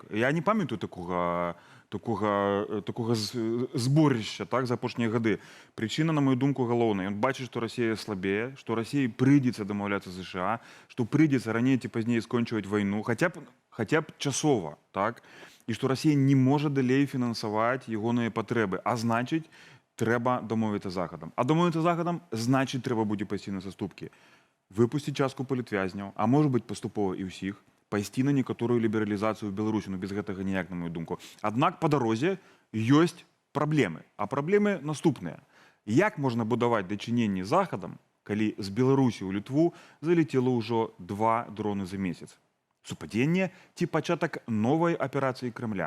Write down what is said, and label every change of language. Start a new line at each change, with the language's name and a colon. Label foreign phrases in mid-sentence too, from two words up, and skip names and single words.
Belarusian: Я не памятаю такога зборішча, так, за апошнія гады. Прычына, на мою думку, галоўная. Ён бачыць, што Расія слабее, што Расіі прыйдзецца дамаўляцца з ЗША, што прыйдзецца раней ці пазней скончваць вайну, хаця б часова, так, і што Расія не можа далей фінансаваць ягоныя патрэбы. А значыць,
Ukrainian: треба домовитися з Заходом. А домовитися з Заходом, значить, треба буде пойти на заступки. Випустити частку політв'язнів, а може бути поступово і всіх,
Belarusian: пайсці на некаторую лібералізацію в Білорусі, без гэтага ніяк, на мою думку. Аднак по дарозе ёсць праблемы. А праблемы наступныя. Як можна будаваць дачыненні з Захадам, калі з Беларусі ў Літву залетело ўжо 2 дроны за месяц? Супадзенне ці пачатак новай аперацыі Крэмля?